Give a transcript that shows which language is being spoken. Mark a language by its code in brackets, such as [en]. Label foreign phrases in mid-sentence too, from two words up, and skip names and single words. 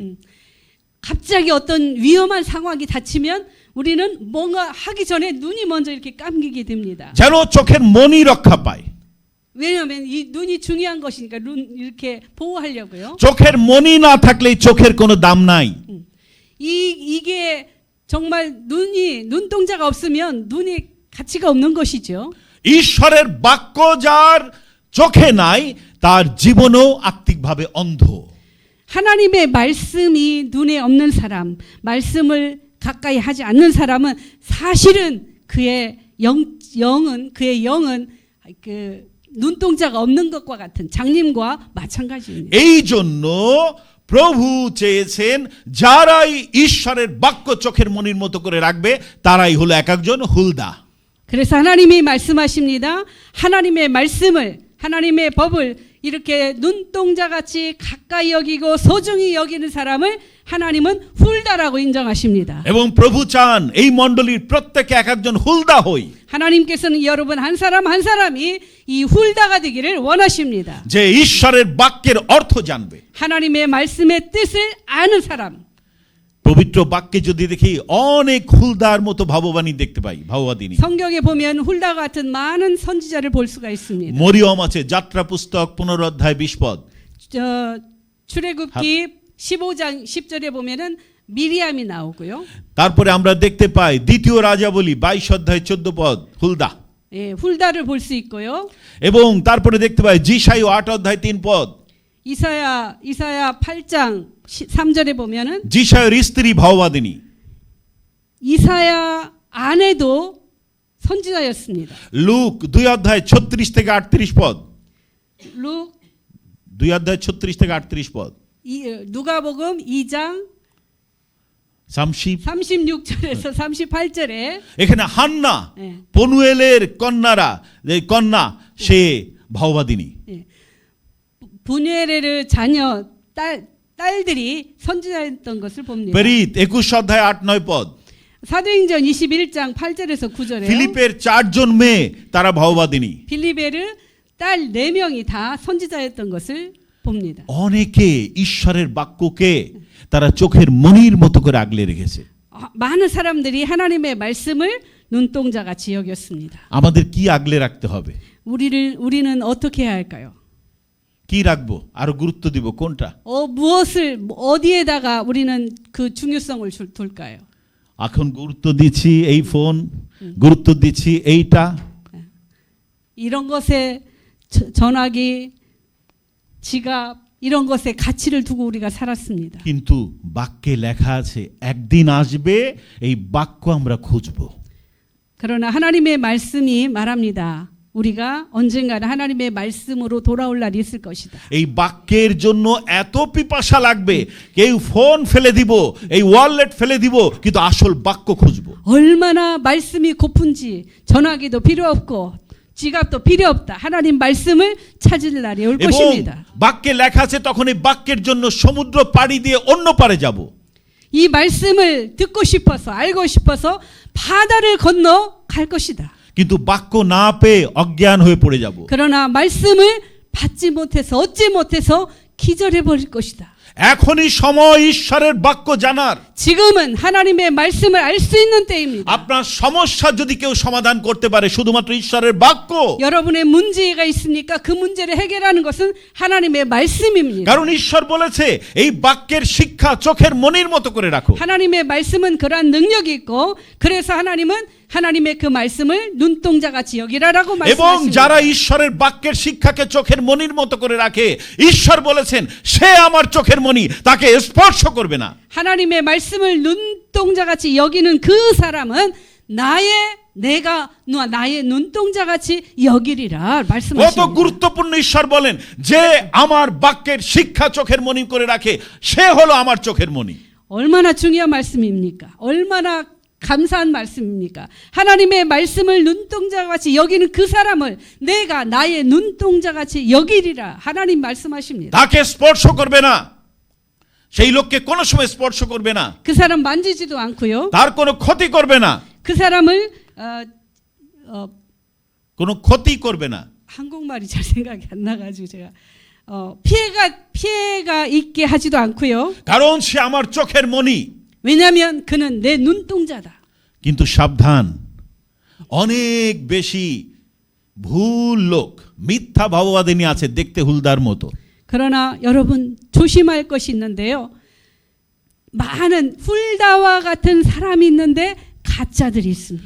[ko] 갑자기 어떤 위험한 상황이 닥치면 우리는 뭔가 하기 전에 눈이 먼저 이렇게 감기게 됩니다. [bn] যেন চোখের মনি রক্ষা পায়। [ko] 왜냐하면 이 눈이 중요한 것이니까 눈 이렇게 보호하려고요. [bn] চোখের মনি না থাকলে চোখের কোনো দাম নাই। [ko] 이게 정말 눈동자가 없으면 눈이 가치가 없는 것이죠. [bn] ঈশ্বরের বাক্য যার চোখে নাই, তার জীবনও আত্মিকভাবে অন্ধ। [ko] 하나님의 말씀이 눈에 없는 사람, 말씀을 가까이 하지 않는 사람은 사실은 그의 영은 그 눈동자가 없는 것과 같은 장님과 마찬가지입니다. [bn] এই জন্য প্রভু চেয়েছেন যারাই ঈশ্বরের বাক্য চোখের মনির মতো করে রাখবে, তারাই হলো এক একজন হুলদা। [ko] 그래서 하나님이 말씀하십니다. 하나님의 말씀을, 하나님의 법을 이렇게 눈동자같이 가까이 여기고 소중히 여기는 사람을 하나님은 훌다라고 인정하십니다. [bn] এবং প্রভু চান এই মণ্ডলীর প্রত্যেকে এক একজন হুলদা হই। [ko] 하나님께서는 여러분 한 사람 한 사람이 이 훌다가 되기를 원하십니다. [bn] যে ঈশ্বরের বাক্যের অর্থ জানবে। [ko] 하나님의 말씀의 뜻을 아는 사람. [bn] পবিত্র বাক্যে যদি দেখি অনেক হুলদার মতো ভাববাণী দেখতে পাই, ভাববাদিনী। [ko] 성경에 보면 훌다 같은 많은 선지자를 볼 수가 있습니다. [bn] মরিয়ম আছে, যাত্রা পুস্তক 15 অধ্যায় 20 পদ। [ko] 출애굽기 15장 10절에 보면은 미리암이 나오고요. [bn] তারপরে আমরা দেখতে পাই দ্বিতীয় রাজাবলী 22 অধ্যায় 14 পদ, হুলদা। [ko] 예, 훌다를 볼 수 있고요. [bn] এবং তারপরে দেখতে পাই যিশায় 8 অধ্যায় 3 পদ। [ko] 이사야 8장 3절에 보면은 [bn] যিশায়ের স্ত্রী ভাববাদিনী। [ko] 이사야 아내도 선지자였습니다. [bn] লুক 2 অধ্যায় 36 থেকে 38 পদ। [ko] 룩 [bn] 2 অধ্যায় 36 থেকে 38 পদ। [ko] 누가복음 2장 36절에서 38절에 [bn] এখানে হান্না, [ko] 예. [bn] পনুয়েলের কন্যা সে ভাববাদিনী। [ko] 부누엘의 자녀 딸들이 선지자였던 것을 봅니다. [bn] 베릿 21 অধ্যায় 8-9 পদ। [ko] 사도행전 21장 8절에서 9절에 [bn] ফিলিপের 4জন মেয়ে তারা ভাববাদিনী। [ko] 빌립베르 딸 4명이 다 선지자였던 것을 봅니다. [bn] অনেকে ঈশ্বরের বাক্যকে তারা চোখের মনির মতো করে আগলে রেখেছে। [ko] 많은 사람들이 하나님의 말씀을 눈동자같이 여겼습니다. [bn] আমাদের কি আগলে রাখতে হবে? [ko] 우리는 어떻게 해야 할까요? [bn] কি রাখবো? আরো গুরুত্ব দিব কোনটা? [ko] 무엇을 어디에다가 우리는 그 중요성을 둘까요? [bn] এখন গুরুত্ব দিচ্ছি এই ফোন, গুরুত্ব দিচ্ছি এইটা। [ko] 이런 것에 전화기, 지갑 이런 것에 가치를 두고 우리가 살았습니다. [bn] কিন্তু বাক্যে লেখা আছে একদিন আসবে এই বাক্য আমরা খুঁজব। [ko] 그러나 하나님의 말씀이 말합니다. 우리가 언젠가는 하나님의 말씀으로 돌아올 날이 있을 것이다. [bn] এই বাক্যের জন্য এত পিপাসা লাগবে, কেউ ফোন ফেলে দিব, এই ওয়ালেট ফেলে দিব, কিন্তু আসল বাক্য খুঁজব। [ko] 얼마나 말씀이 고픈지 전화기도 필요 없고 지갑도 필요 없다. 하나님 말씀을 찾을 날이 올 [bn] এবং [ko] 것입니다. [bn] বাক্যে লেখা আছে তখন এই বাক্যের জন্য সমুদ্র পাড়ি দিয়ে অন্য পারে যাব। [ko] 이 말씀을 듣고 싶어서 알고 싶어서 바다를 건너 갈 것이다. [bn] কিন্তু বাক্য না পেয়ে অজ্ঞান হয়ে পড়ে যাব। [ko] 그러나 말씀을 받지 못해서 얻지 못해서 기절해 버릴 것이다. [bn] এখনই সময় ঈশ্বরের বাক্য জানার। [ko] 지금은 하나님의 말씀을 알 수 있는 때입니다. [bn] আপনার সমস্যা যদি কেউ সমাধান করতে পারে শুধুমাত্র ঈশ্বরের বাক্য। [ko] 여러분의 문제가 있으니까 그 문제를 해결하는 것은 하나님의 말씀입니다. [bn] কারণ ঈশ্বর বলেছে এই বাক্যের শিক্ষা চোখের মনির মতো করে রাখো। [ko] 하나님의 말씀은 그러한 능력이 있고 그래서 하나님은 하나님의 그 말씀을 눈동자같이 여기라라고 [bn] এবং [ko] 말씀하십니다. [bn] যারা ঈশ্বরের বাক্যের শিক্ষাকে চোখের মনির মতো করে রাখে ঈশ্বর বলেছেন সে আমার চোখের মনি, তাকে স্পর্শ করবে না। [ko] 하나님의 말씀을 눈동자같이 여기는 그 사람은 나의 눈동자같이 여기리라 [bn] কত [ko] 말씀하십니다. [bn] গুরুত্বপূর্ণ ঈশ্বর বলেন যে আমার বাক্যের শিক্ষা চোখের মনি করে রাখে সে হলো আমার চোখের মনি। [ko] 얼마나 중요한 말씀입니까? 얼마나 감사한 말씀입니까? 하나님의 말씀을 눈동자같이 여기는 그 사람을 내가 나의 눈동자같이 여기리라 하나님 말씀하십니다. [bn] তাকে স্পর্শ করবে না, সেই লোককে কোনো সময় স্পর্শ করবে না, [ko] 그 사람 만지지도 않고요. [bn] তার কোনো ক্ষতি করবে না, [ko] 그 사람을 [bn] কোনো ক্ষতি করবে না। [ko] 한국말이 잘 생각이 안 나가지고 제가 피해가 있게 하지도 않고요. [bn] কারণ সে আমার চোখের মনি। [ko] 왜냐하면 그는 내 눈동자다. [bn] কিন্তু সাবধান, অনেক বেশি ভুল লোক মিথ্যা ভাববাদিনী আছে দেখতে হুলদার মতো। [ko] 그러나 여러분 조심할 것이 있는데요. 많은 훌다와 같은 사람이 있는데 가짜들이 있습니다.